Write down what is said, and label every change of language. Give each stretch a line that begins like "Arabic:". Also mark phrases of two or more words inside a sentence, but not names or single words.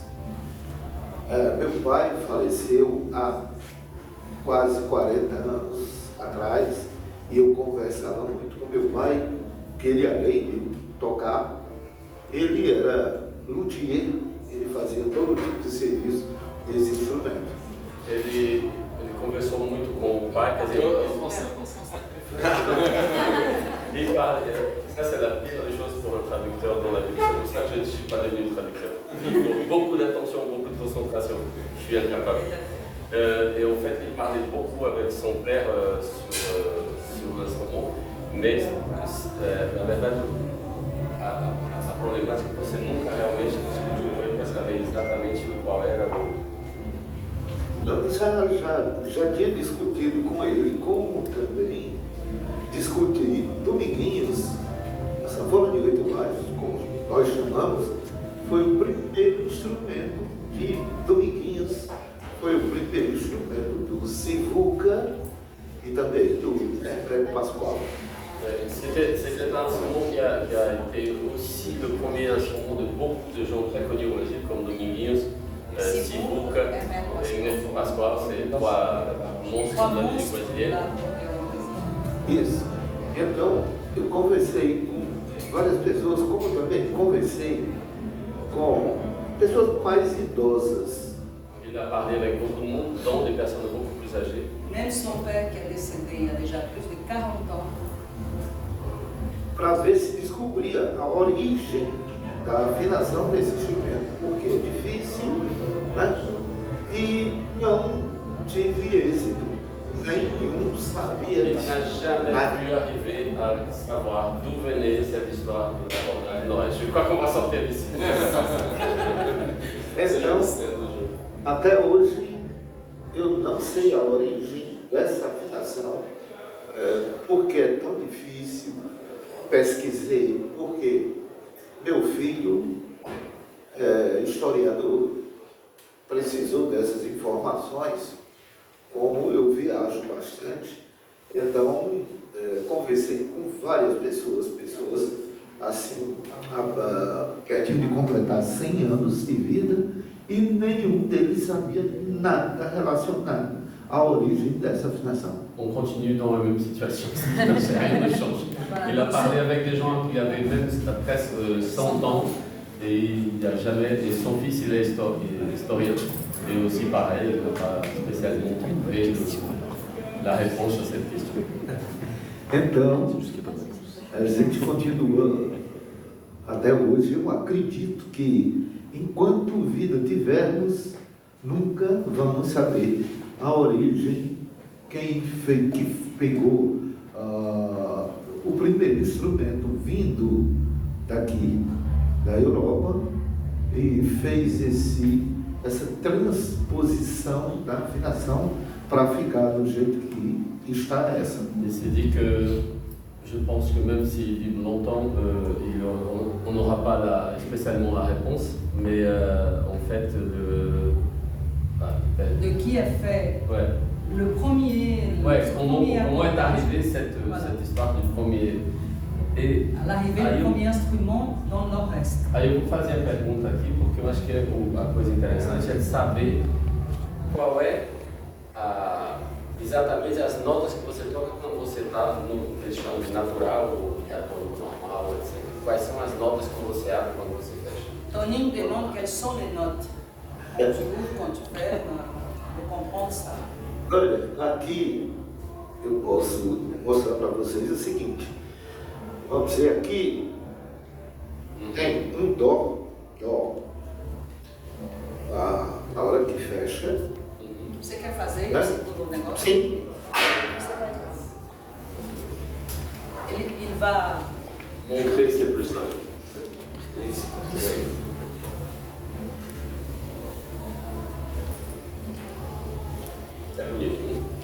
Portuguese: Meu pai faleceu há quase 40 anos atrás e eu conversava muito com meu pai, que ele, além de tocar, ele era luthier, ele fazia todo tipo de serviço desse instrumento. Ele conversou muito com o pai, quer dizer,
French: il parle, ça c'est la pire des choses pour un traducteur dans la vie, c'est pour ça que je ne suis pas devenu traducteur. Donc beaucoup d'attention, beaucoup de concentration, je suis incapable. Et en fait, il parlait beaucoup avec son père sur l'instrument, mais
Portuguese: na verdade a problemática que você nunca realmente discutiu com ele para saber exatamente qual era o... Eu já tinha discutido com ele, como também discuti Dominguinhos, a sanfona de 8 baixos, como nós chamamos, foi o primeiro instrumento de Dominguinhos, foi o primeiro instrumento do Sivuca e também do Prego Pascoal.
French: C'était un instrument qui a été aussi le premier instrument de beaucoup de gens très connus au Brésil, comme Dominguinhos, Sivuca et Prego Pascoal, c'est trois monstres de la musique brésilienne.
Portuguese: Isso. Então, eu conversei com várias pessoas, como também conversei com pessoas mais idosas.
French: Il a parlé avec beaucoup de monde, dont des personnes beaucoup plus âgées. Même son père qui est décédé il y a déjà plus de 40 ans.
Portuguese: Para ver se descobrir a origem da afinação desse instrumento, porque é difícil, né? E não tive êxito nenhum, sabia
French: Il
Portuguese: disso.
French: n'a jamais pu arriver à savoir d'où venait cette histoire de l'accordage. Non, je crois qu'on va sortir d'ici.
Portuguese: Então, até hoje, eu não sei a origem dessa afinação, porque é tão difícil. Pesquisei, porque meu filho, historiador, precisou dessas informações. Como eu viajo bastante, então conversei com várias pessoas assim, pertinho de completar 100 anos de vida, e nenhum deles sabia nada relacionado à origem dessa afinação.
French: On continue dans la même situation, rien ne change. Il a parlé avec des gens qui avaient même presque 100 ans et il n'y a jamais, et son fils il est historien, et aussi pareil, il n'a pas spécialement trouvé la réponse à cette question.
Portuguese: Então, a gente continua até hoje. Eu acredito que enquanto vida tivermos, nunca vamos saber a origem, que pegou o primeiro instrumento vindo daqui, da Europa, e fez essa transposição da afinação para ficar do jeito que está essa.
French: Et c'est dit que je pense que même s'il vive longtemps, on n'aura pas spécialement la réponse, mais en fait, De qui a fait ouais. le premier. Comment est arrivée cette histoire du premier?
Portuguese: E L'arrivée do primeiro instrumento no Nordeste. Aí eu vou fazer a pergunta aqui, porque eu acho que a coisa interessante é saber qual é exatamente as notas que você toca quando você está no que eles chamam de natural ou diatônico normal, etc. Quais são as notas que você abre quando você fecha?
French: Toninho demande quelles sont les notes. Tu ouvres quand tu fais, pour comprendre ça.
Portuguese: Olha, aqui eu posso mostrar para vocês o seguinte. Vamos dizer, aqui tem um dó. A hora que fecha. Você quer fazer Né? esse negócio? Sim. Ele vai.
French: Montrer c'est plus simple. C'est bonito.